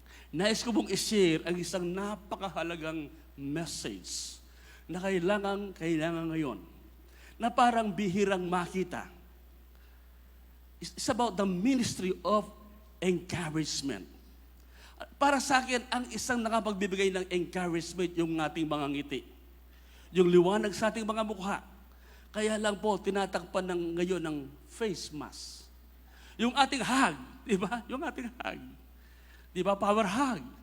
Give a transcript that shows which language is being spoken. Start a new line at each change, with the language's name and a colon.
Filipino: Nais ko pong i-share ang isang napakahalagang message na kailangan ngayon, na parang bihirang makita.
English: It's about the ministry of encouragement.
Filipino: Para sa akin, ang isang nakapagbibigay ng encouragement yung ating mga ngiti. Yung liwanag sa ating mga mukha. Kaya lang po, tinatakpan ngayon ng face mask. Yung ating hug, di ba? Yung ating hug. Di ba? Power hug.